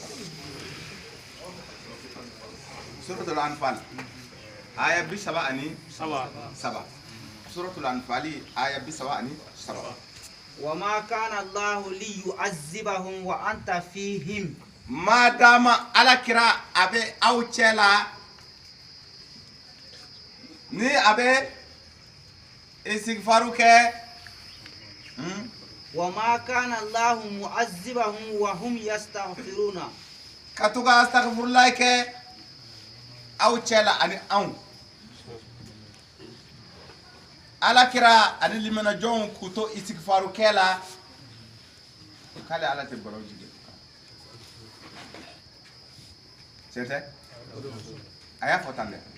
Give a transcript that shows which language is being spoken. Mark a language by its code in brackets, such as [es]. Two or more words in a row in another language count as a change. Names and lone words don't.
[bm] Suratul Anfal ayat 77. Suratul Anfal ayat 77. [ar] وما كان الله ليعذبهم وأنت فيهم [bm] Madama ala kira abe aw cɛla ni abe istighfaru kɛ [ar] وما كان الله معذبهم وهم يستغفرون [bm] katuga astaghfirullah ke aw cela ani an ala kira ani limana jon kuto istighfaru kela kale ala te baro jige sente aya fotande